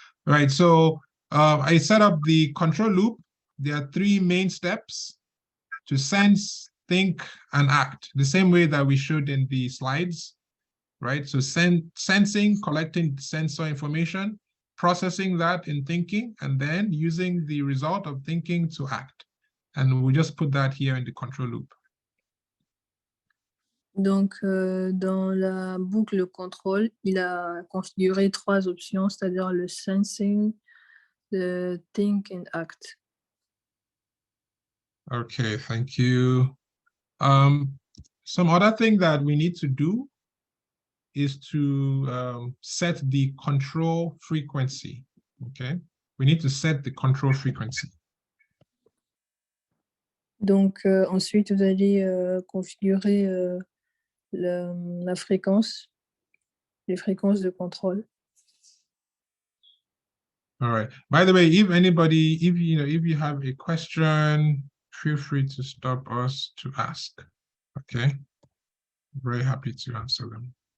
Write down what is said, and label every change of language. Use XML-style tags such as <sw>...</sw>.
<en>All right, so I set up the control loop. There are 3 main steps: to sense, think, and act, the same way that we showed in the slides, right? So sensing, collecting sensor information, processing that in thinking, and then using the result of thinking to act. And we'll just put that here in the control loop.</en> <fr>Donc, dans la boucle contrôle, il a configuré 3 options, c'est-à-dire le sensing, le</fr> <en>think and act. Okay, thank you. Some other thing that we need to do is to set the control frequency, okay? We need to set the control frequency.</en> <fr>Donc, ensuite, vous allez configurer la fréquence, les fréquences de contrôle.</fr> <en>All right. By the way, if anybody, if you have a question, feel free to stop us to ask. Okay. Very happy to answer them.</en>